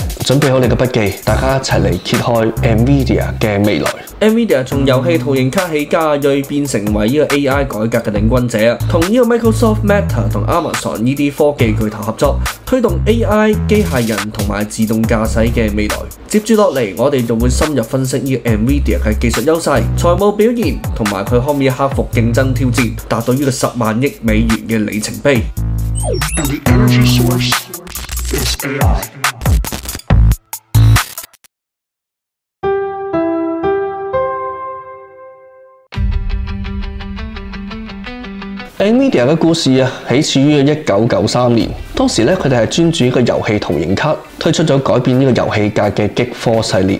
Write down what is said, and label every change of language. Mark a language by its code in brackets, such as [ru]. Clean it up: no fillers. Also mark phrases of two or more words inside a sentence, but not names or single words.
[yue] 準備好你嘅筆記，大家一齊嚟揭開 NVIDIA 嘅未來。NVIDIA 從遊戲圖形卡起家，鋭變成為呢個 AI 改革嘅領軍者，同呢個 Microsoft、Meta 同 Amazon 呢啲科技巨頭合作，推動 AI 機械人同埋自動駕駛嘅未來。接住落嚟，我哋就會深入分析呢個 NVIDIA 嘅技術優勢、財務表現，同埋佢可唔可以克服競爭挑戰，達到呢個10萬億美元嘅里程碑。 [en] And the energy source is AI. [yue] NVIDIA 嘅故事起始於1993年，當時佢哋係專注呢個遊戲圖形卡，推出咗改變呢個遊戲界嘅激科系列。